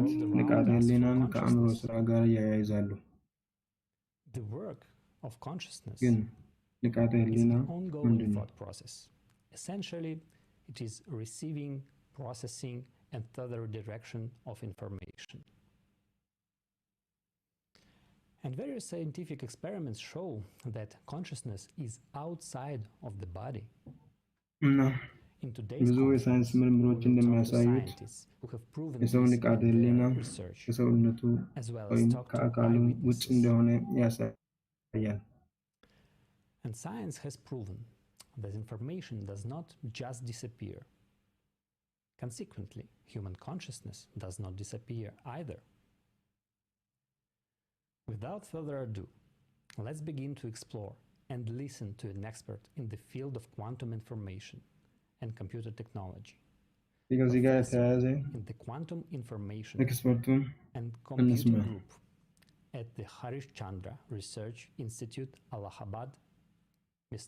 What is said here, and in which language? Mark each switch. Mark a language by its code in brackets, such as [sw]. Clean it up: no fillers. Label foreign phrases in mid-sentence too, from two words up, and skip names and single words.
[en] world [am] ንቃተ [en] around us [am] ህሊናን [en] through [am] ከአእምሮ [en] consciousness. [am] ስራ ጋር ያያይዛሉ። [en] The work of consciousness [am] ግን ንቃተ [en] is [am] ህሊና [en] an ongoing [am] ምንድን ነው? [en] thought process. Essentially, it is receiving, processing, and further direction of information. And various scientific experiments show that consciousness is outside of the body. [am] እና [en] In today's [am] ብዙ የሳይንስ [en] conference, we [am] ምርምሮች [en] will talk to [am] እንደሚያሳዩት [en] scientists who have proven [am] የሰው [en] this [am] ንቃተ [en] in [am] ህሊና [en] their research, [am] ከሰውነቱ [en] as well as [am] ወይም [en] talk to [am] ከአካሉ ውጭ [en] eyewitnesses. [am] እንደሆነ ያሳያል። [en] And science has proven that information does not just disappear. Consequently, human consciousness does not disappear either. Without further ado, let's begin to explore and listen to an expert in the field of quantum information and computer technology. [am] ከዚህ ጋር [en] Professor [am] የተያያዘ [en] in the quantum information [am] ኤክስፐርቱን [en] and computer [am] እንስማ። [en] group at the Harish Chandra Research Institute, Allahabad, Mr.